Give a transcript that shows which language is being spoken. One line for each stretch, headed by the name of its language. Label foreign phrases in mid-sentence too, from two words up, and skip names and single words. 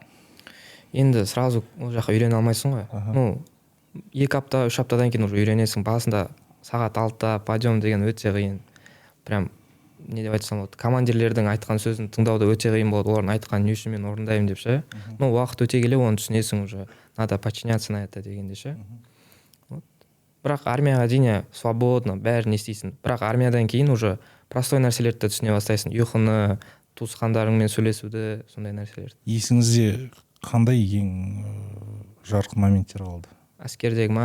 Kazakh: Енді сразу ол жаққа үйрене алмайсың ғой. 2 апта, 3 аптадан кейін уже үйренесің. Басында сағат 6-та подъем деген өте қиын. Прям не деп айтсам болады, командирлердің айтқан сөзін тыңдауда өте қиын болады. Олардың айтқан не үшін мен орындаймын деп ше. Уақыт өте келе оны түсінесің уже.
Russian: Надо подчиняться на это
Kazakh: дегенде ше. Бірақ армияға дейін свободно бәрін естисің. Бірақ армиядан кейін
Russian: уже простой
Kazakh: нәрселерді түсіне бастайсың. Ұйқыны, туысқандарыңмен сөйлесуді, сондай нәрселерді. Есіңізде қандай ең жарқын моменттер қалды? Әскердегі ма?